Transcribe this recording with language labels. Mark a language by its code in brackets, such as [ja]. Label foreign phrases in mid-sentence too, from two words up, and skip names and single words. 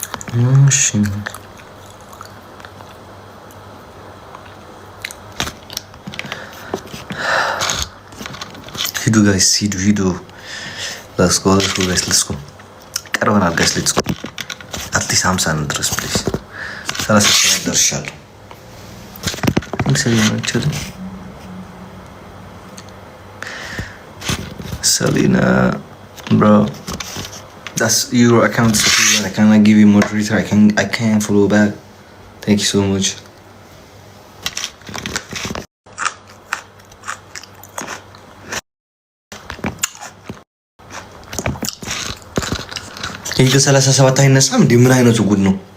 [am] ሂዱ ጋይስ ሂዱ። [en] let's go guys let's go [am] ቀርበናል ጋይስ [en] let's go [am] አትሊስት 50 ነው ድረስ ፕሊዝ 30 ደርሻለሁ። [en] Selena, bro, that's your account. I cannot give you moderator. I can't follow back. Thank you so much. [am] ይህ 37 አይነሳም እንዴ? ምን አይነቱ ጉድ ነው?